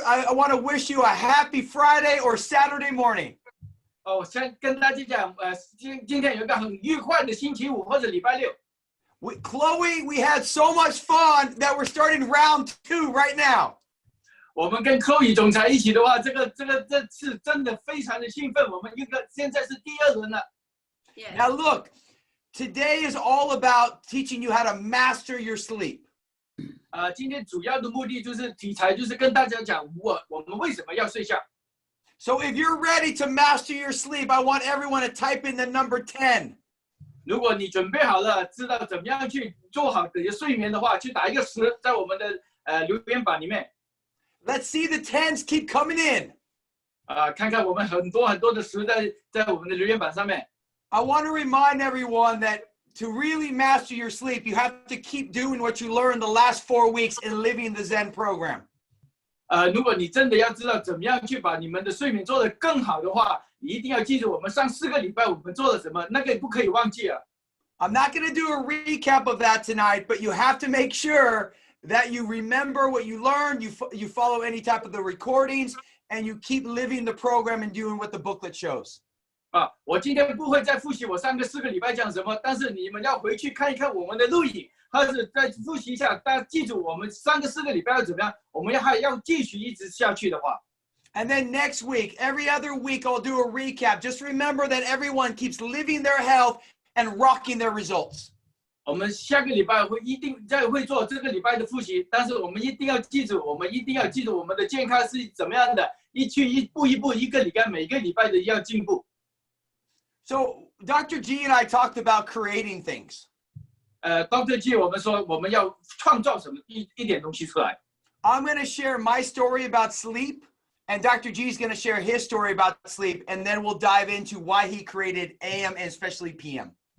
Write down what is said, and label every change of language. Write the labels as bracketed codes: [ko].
[en] I want to wish you a happy Friday or Saturday morning. [zh] 我先跟大家讲，今天有一个很愉快的星期五或者礼拜六。 [en] Chloe, we had so much fun that we're starting round 2 right now. [zh] 我们跟 Chloe 总裁一起的话，这次真的非常的兴奋。我们现在是第2轮了。 Yeah. [en] Now look, today is all about teaching you how to master your sleep. [zh] 今天主要的目的就是题材，就是跟大家讲我们为什么要睡觉。 [en] So if you're ready to master your sleep, I want everyone to type in the number 10. [zh] 如果你准备好了，知道怎么样去做好你的睡眠的话，去打一个10，在我们的留言板里面。 [en] Let's see the 10s keep coming in. [zh] 看看我们很多的10在我们的留言板上面。 [en] I want to remind everyone that to really master your sleep, you have to keep doing what you learned the last 4 weeks in living the Zen program. [zh] 如果你真的要知道怎么样去把你们的睡眠做得更好的话，你一定要记住我们上4个礼拜我们做了什么，那个不可以忘记啊。 [en] I'm not going to do a recap of that tonight, but you have to make sure that you remember what you learned, you follow any type of the recordings, and you keep living the program and doing what the booklet shows. [zh] 我今天不会再复习我上个4个礼拜讲什么，但是你们要回去看一看我们的录影，或者再复习一下。大家记住我们上个4个礼拜要怎么样，我们还要继续一直下去的话。 [en] And then next week, every other week, I'll do a recap. Just remember that everyone keeps living their health and rocking their results. [zh] 我们下个礼拜一定会做这个礼拜的复习，但是我们一定要记住，我们的健康是怎么样的，一步一步，一个礼拜每个礼拜的要进步。 [en] So Dr. G and I talked about creating things. Dr. [zh] G 我们说我们要创造什么一点东西出来。 [en] I'm going to share my story about sleep, and Dr. G is going to share his story about sleep, and then we'll dive into why he created AM and especially PM.